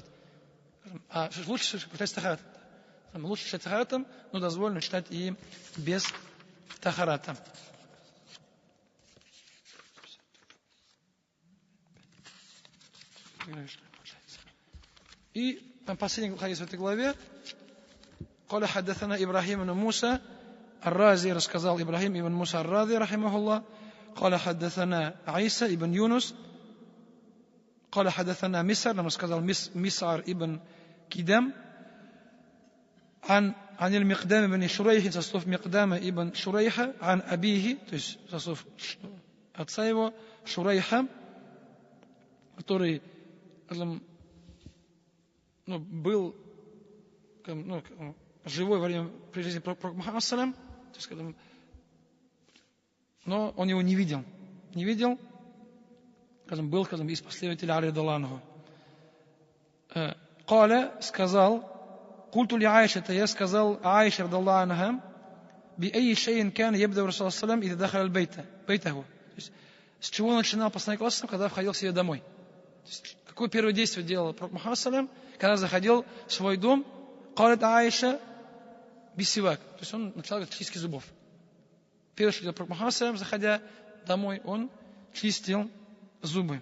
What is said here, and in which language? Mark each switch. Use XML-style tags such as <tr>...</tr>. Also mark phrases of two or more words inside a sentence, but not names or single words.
<ru>А лучше читать тахарат. Лучше читать тахаратом, но дозволено читать и без тахарата. И там последний хадис в этой главе.</ru> <ar>قال حدثنا إبراهيم بن موسى الرازي,</ar> <ru>рассказал Ибрахим ибн Муса ар-Рази, рахимахуллах.</ru> <ar>قال حدثنا عيسى ابن يونس قال حدثنا مسعر,</ar> <ru>нам сказал Мисар ибн Кидам,</ru> <ar>عن المقدام بن شريح,</ar> <ru>со слов Микдама ибн Шурейха,</ru> <ar>عن أبيه,</ar> <ru>то есть со слов отца его, Шурейха, который был живой во время при жизни пророка Мухаммада салям, то есть, но он его не видел, был из последователей Али Даланху. Каля сказал,</ru> <ar>قلت لعائشة,</ar> <ru>я сказал Аише</ru> <ar>رضي الله عنها, بأي شيء كان يبدأ الرسول صلى الله عليه وسلم إذا دخل بيته.</ar> <ru>С чего начинал посланник Аллаха, когда входил к себе домой? Какое первое действие делал пророк Мухаммад салям, когда заходил в свой дом?</ru> <ar>قالت Аиша بالسواك,</ar> <ru>то есть он начал с чистки зубов. Первое, что делал пророк Мухаммад салям, заходя домой, он чистил зубы.</ru>